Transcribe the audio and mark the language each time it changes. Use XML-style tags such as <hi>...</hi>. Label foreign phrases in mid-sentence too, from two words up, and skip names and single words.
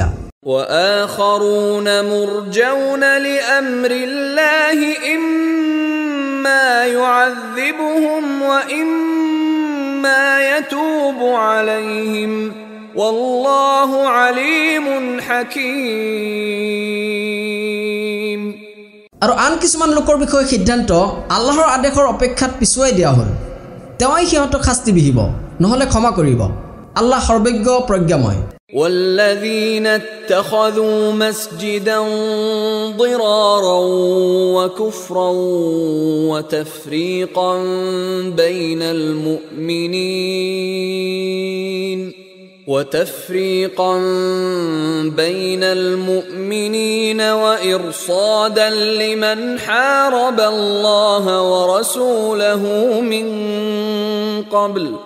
<ar>وآخرون مرجون لأمر الله إما يعذبهم وإما يتوب عليهم والله عليم حكيم</ar> <as>আৰু আন কিছুমান লোকৰ বিষয়ে সিদ্ধান্ত আল্লাহৰ আদেশৰ অপেক্ষাত পিছুৱাই দিয়া হ'ল তেওঁই সিহঁতক শাস্তি বিহিব নহলে ক্ষমা কৰিব আল্লাহ সৰ্বজ্ঞ প্ৰজ্ঞাময়</as> <ar>والذين اتخذوا مسجدا ضرارا وكفرا وتفريقا بين المؤمنين وإرصادا لمن حارب الله ورسوله من قبل</ar>